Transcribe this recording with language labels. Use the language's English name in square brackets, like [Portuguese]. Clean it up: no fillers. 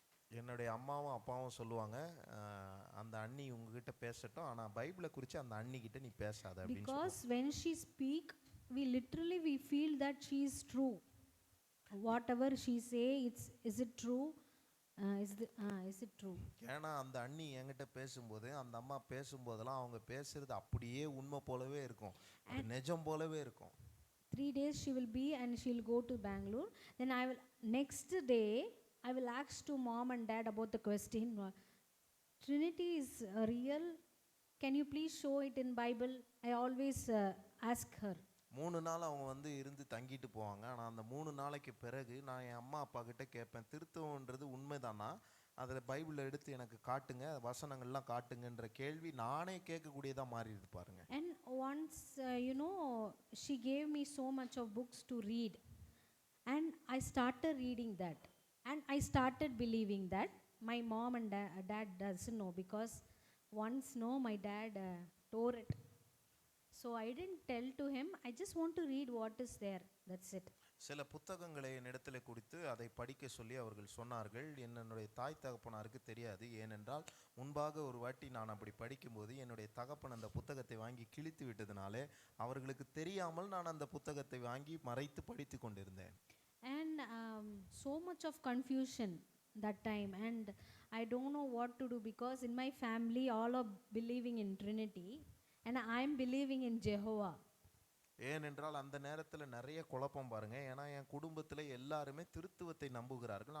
[Tamil] என்னுடைய அம்மாவும் அப்பாவும் சொல்லுவாங்க, அந்த அண்ணி உங்ககிட்ட பேசட்டும், ஆனா பைபிளை குறித்து அந்த அண்ணி கிட்ட நீ பேசாத அப்படின்னு சொல்லுவாங்க. [English] Because when she speak, we feel that she is true. Whatever she say, is it true? Is it true? [Tamil] ஏன்னா அந்த அண்ணி என்கிட்ட பேசும்போது, அந்த அம்மா பேசும்போதெல்லாம் அவங்க பேசுறது அப்படியே உண்மை போலவே இருக்கும், நிஜம் போலவே இருக்கும். [English] 3 days she will be and she will go to Bangalore. Then next day I will ask to mom and dad about the question, Trinity is real, can you please show it in Bible? I always ask her. [Tamil] 3 நாள் அவங்க இருந்து தங்கிட்டு போவாங்க. ஆனால் அந்த 3 நாளைக்கு பிறகு நான் என் அம்மா அப்பா கிட்ட கேட்பேன், திருத்துவன்றது உண்மைதானா, அதில் பைபிளை எடுத்து எனக்கு காட்டுங்க, வசனங்கள்லாம் காட்டுங்கன்ற கேள்வி நானே கேட்கக்கூடியதாக மாறிடுது பாருங்க. [English] And once she gave me so much of books to read and I started reading that and I started believing that. My mom and dad doesn't know because once my dad tore it, so I didn't tell to him. I just want to read what is there, that's it. [Tamil] சில புத்தகங்களை என்னிடத்தில் குறித்து அதை படிக்க சொல்லி அவர்கள் சொன்னார்கள். என்னுடைய தாய் தகப்பனாருக்கு தெரியாது. ஏனென்றால் முன்பாக ஒரு வாட்டி நான் அப்படி படிக்கும்போது என்னுடைய தகப்பன் அந்த புத்தகத்தை வாங்கி கிழித்து விட்டதுனாலே அவர்களுக்கு தெரியாமல் நான் அந்த புத்தகத்தை வாங்கி மறைத்து படித்து கொண்டிருந்தேன். [English] And so much of confusion that time, and I don't know what to do because in my family all are believing in Trinity and I'm believing in Jehovah. [Tamil] ஏனென்றால் அந்த நேரத்தில் நிறைய குழப்பம் பாருங்க. ஏன்னா என் குடும்பத்தில் எல்லாருமே திருத்துவத்தை நம்புகிறார்கள்.